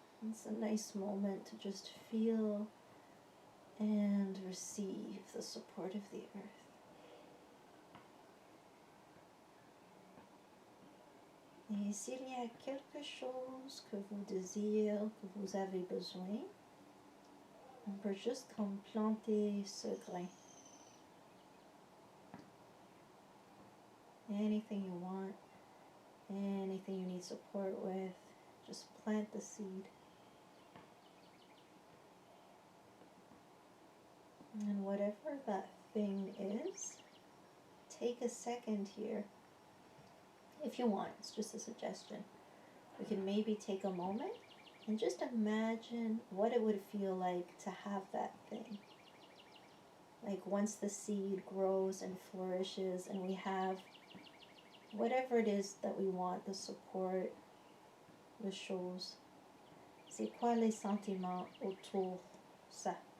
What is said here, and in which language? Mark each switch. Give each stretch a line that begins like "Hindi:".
English: It's a nice moment to just feel and receive the support of the earth.
French: Et s'il y a quelque chose que vous désirez, que vous avez besoin, on peut juste comme planter ce grain.
English: Anything you want, anything you need support with, just plant the seed. And whatever that thing is, take a second here. If you want, it's just a suggestion. We can maybe take a moment and just imagine what it would feel like to have that thing. Like once the seed grows and flourishes and we have whatever it is that we want, the support, the choses.
French: C'est quoi les sentiments autour ça?